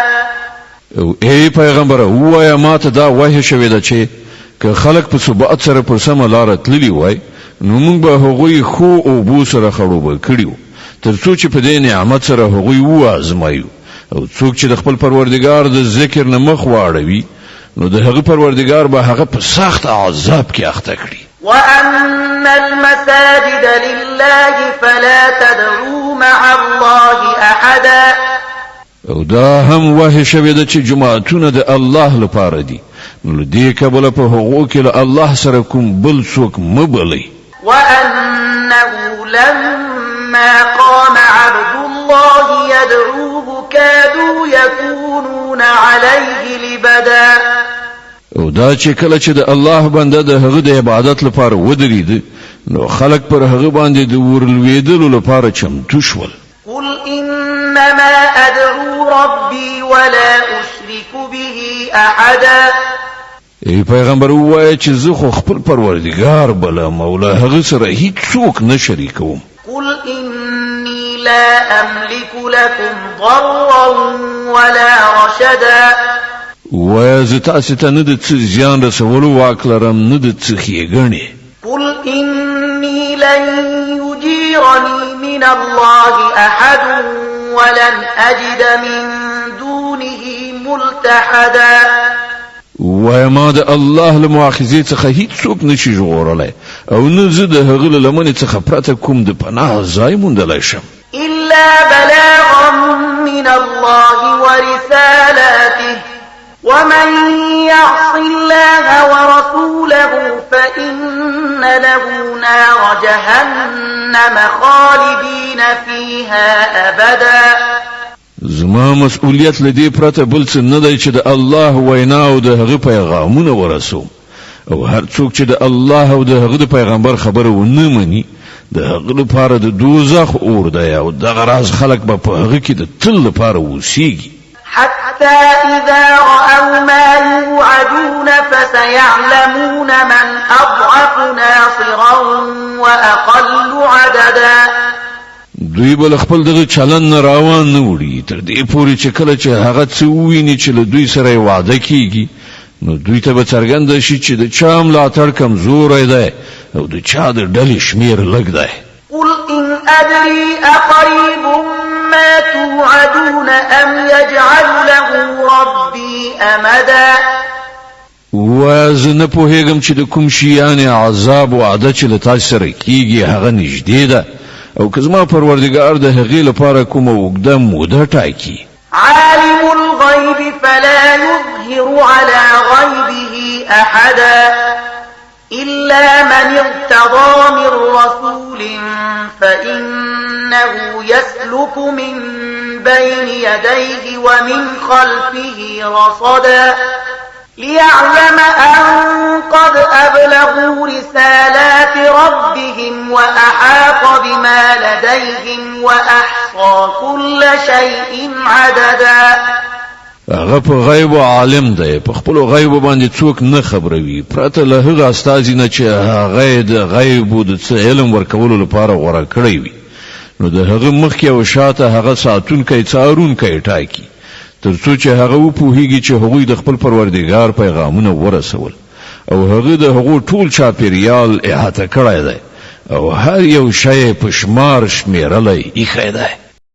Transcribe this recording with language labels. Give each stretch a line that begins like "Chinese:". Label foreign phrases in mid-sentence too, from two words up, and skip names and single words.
Pashto: او ای پیغمبر وایا ماته دا وحی شوی ده چې که خلق په ثبات سره پر سم لار تللی وای نو موږ به هغوی خو او بو سره خړوب کړیو ترڅو چې په دې نعمت سره هغوی وازمایو. او څوک چې د خپل پروردگار د ذکر نه مخ واړوي نو د هغه پروردگار به هغه په سخت عذاب کې اخته کړي.
Arabic: وأن المساجد لله فلا تدعوا مع الله أحدا.
Pashto: او دا هم وحی شوی ده چې جماعتونه د الله لپاره دي، نو دې کبله په هغو کې له الله سره کوم بل څوک مبلي.
Arabic: وأنه لما قام عبد الله يدعوه كادوا يكونون عليه لبدا.
Pashto: او دا چې کله چې د الله بنده د هغه د عبادت لپاره ودرېد نو خلق پر هغه باندې د ورلوېدلو لپاره چمتو شول.
Arabic: قل إنما أدعو ربي ولا أشرك به أحدا.
Pashto: ای پیغمبر وایي چې زه خو خپل پروردگار بلم او له هغه سره هیڅ څوک نه شریکوم.
Arabic: قل إني لا أملك لكم ضرا ولا رشدا.
Pashto: وایي زه تاسو ته نه د څه زیان رسولو واک لرم نه د څه ښېګڼې.
Arabic: قل إني لن يجيرني من الله أحد ولن أجد من دونه ملتحدا.
Pashto: وای ما د الله له مؤاخذې څخه هیڅ څوک نشي ژغورلی او نه زه د هغه له لمنې څخه پرته کوم د پناه ځای موندلی شم.
Arabic: إلا بلاغا من الله ورسالاته ومن يعص الله ورسوله فإن له نار جهنم خالدين فيها أبدا.
Pashto: زما مسؤلیت لدی پرته بل څه نه دی چې د الله وینا او د هغه پیغامونه ورسوم، او هر څوک چې د الله او د هغه د پیغمبر خبره ونه مني د هغه لپاره د دوزخ اور دی او دغه راز خلک به په هغه کې د تل لپاره اوسیږي.
Arabic: حتى إذا رأوا ما يوعدون فسيعلمون من أضعف ناصرا وأقل عددا.
Pashto: دوی بل خپل دغه چلن روان نه وړي تر دې پورې چې کله چې هغه څه وویني چې له دوی سره وعده کیږي نو دوی ته به څرګنده شي چې د چا ملاتړ کمزوری دی او د چا د ډلې شمیر لږ دی.
Arabic: قل إن أدري أقريب ما توعدون أم يجعل له ربي أمدا.
Pashto: وزه نه پوهېږم چې د کوم شیانې عذاب وعده چې له تاسو سره کیږي هغه نږدې ده او که زما پروردگار د هغې لپاره کومه اوږده موده ټاکي.
Arabic: عالم الغيب فلا يظهر على غيبه أحدا إلا من ارتضى من رسول فإنه يسلك من بين يديه ومن خلفه رصدا ليعلم أن قد أبلغوا رسالات ربهم وأحاط بما لديهم وأحصى كل شيء عددا.
Pashto: هغه په غیب عالم دی، په خپل غیب باندې څوک نه خبروي پرته له هغه استازي نه چې هغه د غیب د څه علم ورکولو لپاره غوړه کړی وي. نو د هغه مخکې او شاته هغه ساتونکی څارونکی ټاکي ترڅو چې هغه وپوهیږي چې هغوی د خپل پروردگار پیغامونه ورسول او هغه د هغو ټول چاپیریال احاطه کړی دی او هر یو شی په شمار شمیرلی ایښی دی.